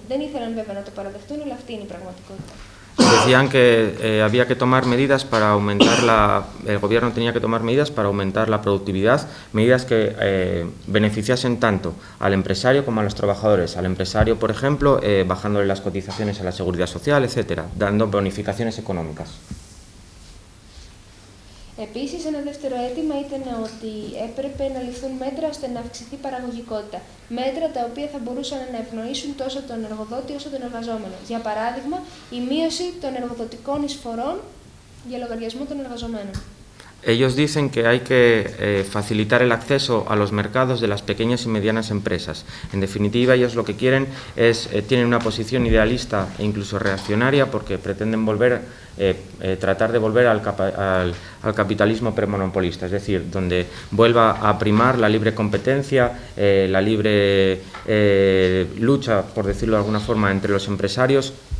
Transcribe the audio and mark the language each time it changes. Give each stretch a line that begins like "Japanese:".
Greek: Δεν ήθελαν βέβαια να το παραδεχτούν, αλλά αυτή είναι η πραγματικότητα.
Spanish: Decían que había que tomar medidas para aumentar el gobierno tenía que tomar medidas para aumentar la productividad, medidas que beneficiasen tanto al empresario como a los trabajadores. Al empresario, por ejemplo, bajándole las cotizaciones a la seguridad social, etcétera, dando bonificaciones económicas.
Greek: Επίσης, ένα δεύτερο αίτημα ήταν ότι έπρεπε να ληφθούν μέτρα ώστε να αυξηθεί η παραγωγικότητα. Μέτρα τα οποία θα μπορούσαν να ευνοήσουν τόσο τον εργοδότη όσο τον εργαζόμενο. Για παράδειγμα, η μείωση των εργοδοτικών εισφορών για λογαριασμό των εργαζομένων.
Spanish: Ellos dicen que hay que facilitar el acceso a los mercados de las pequeñas y medianas empresas. En definitiva, ellos lo que quieren es, tienen una posición idealista e incluso reaccionaria porque pretenden tratar de volver al capitalismo premonopolista, es decir, donde vuelva a primar la libre competencia, la libre lucha, por decirlo de alguna forma, entre los empresarios.